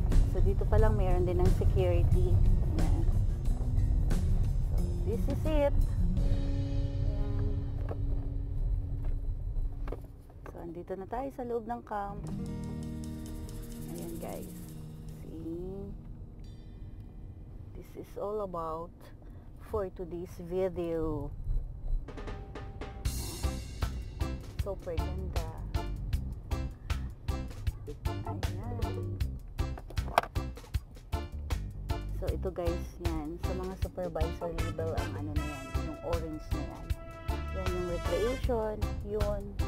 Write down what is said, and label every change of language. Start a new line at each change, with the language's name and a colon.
Filipino: So, dito pa lang meron din ng security. Ayan.
English: So, this is it.
Filipino: Ayan. So, andito na tayo sa loob ng camp. Ayan guys. See?
English: This is all about for today's video.
Filipino: Super ganda. Ayan. So, ito guys, yan. Sa mga supervisor label, ang ano na yan, yung orange na yan. Yan yung recreation, yun.